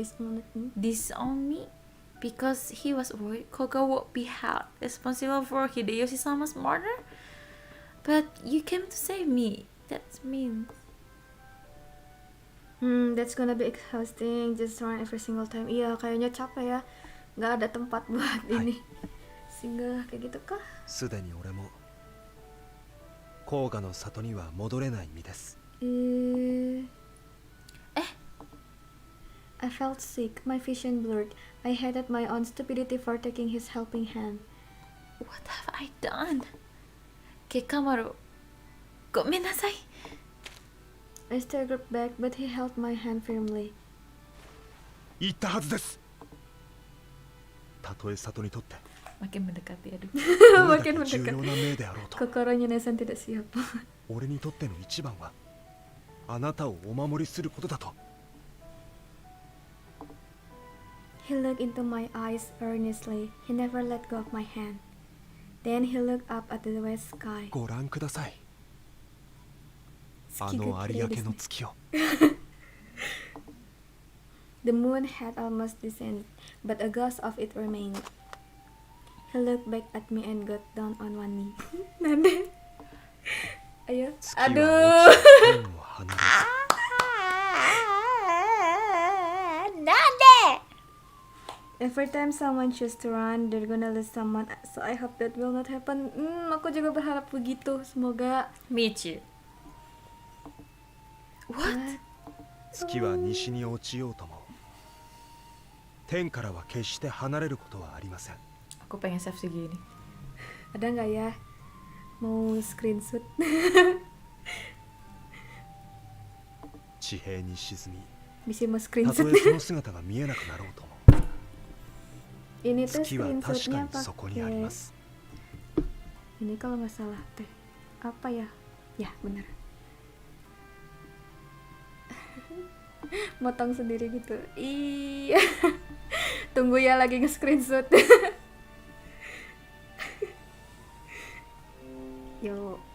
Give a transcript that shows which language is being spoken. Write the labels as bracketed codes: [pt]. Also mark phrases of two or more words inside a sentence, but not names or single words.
[en] Disown me? Because he was worried Koga would be held responsible for Hideyoshi-sama's murder? But you came to save me. That means... That's gonna be exhausting. Just run every single time. [id] Iya, kayaknya capek ya. Gak ada tempat buat ini. Singgah kayak gitu kah? [ja] すでに俺も甲賀の里には戻れない身です。 [en] I felt sick. My vision blurred. I hated my own stupidity for taking his helping hand. What have I done? [ja] Kikamaru, ごめんなさい. [en] I staggered back, but he held my hand firmly. [ja] 言ったはずです。たとえ里にとって [id] Makin mendekati, aduh. [ja] どれだけ重要な命であろうと [id] Kokoronya Nesan tidak siap. [ja] 俺にとっての一番はあなたをお守りすることだと。 [en] He looked into my eyes earnestly. He never let go of my hand. Then he looked up at the west sky. [ja] ご覧ください。あの有明の月を。 [en] The moon had almost descended, but a ghost of it remained. He looked back at me and got down on one knee. [id] Nande? Ayo. Aduh. Nande! [en] Every time someone choose to run, they're gonna lose someone. So I hope that will not happen. [id] Aku juga berharap begitu. Semoga. [en] Michi. What? [ja] 月は西に落ちようとも天からは決して離れることはありません。 [id] Aku pengen save segini. Ada nggak ya? Mau screenshot? [ja] 地平に沈み [id] Bisa mau [ja] た [id] screenshot? [ja] とえその姿が見えなくなろうとも [id] Ini tuh [ja] 月は確か [id] screenshotnya [ja] にそこにありま [id] pakai [ja] す。 [id] ini kalau nggak salah teh apa ya? Ya benar. Motong sendiri gitu. Iya. Tunggu ya lagi nge-screenshot. Yo.